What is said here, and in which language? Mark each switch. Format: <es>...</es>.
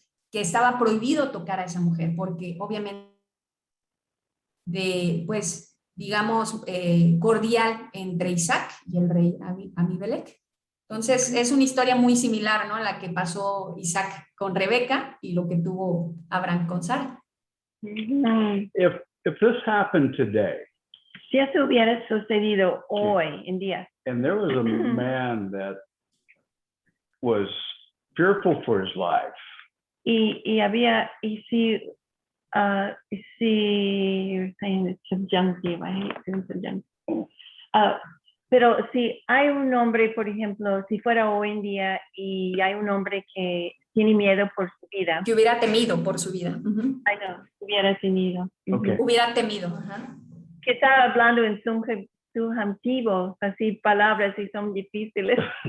<es>que estaba prohibido tocar a esa mujer, porque obviamente pues, digamos, cordial entre Isaac y el rey Abimelech. Entonces, es una historia muy similar, ¿no? La que pasó Isaac con Rebeca y lo que tuvo Abraham con Sara.</es> <en>If this happened today,</en> <es>Si eso hubiera sucedido hoy en día,</es> <en>and there was a man that was fearful for his life,</en> <es>y había, y si,</es> <en>you're saying it's subjunctive, I hate saying subjunctive.</en> <es>Pero si hay un hombre, por ejemplo, si fuera hoy en día y hay un hombre que tiene miedo por su vida, Que hubiera temido por su vida. ay no, hubiera tenido. Okay. Hubiera temido. Ajá. Que estaba hablando en subjuntivo, así palabras y son difíciles</es>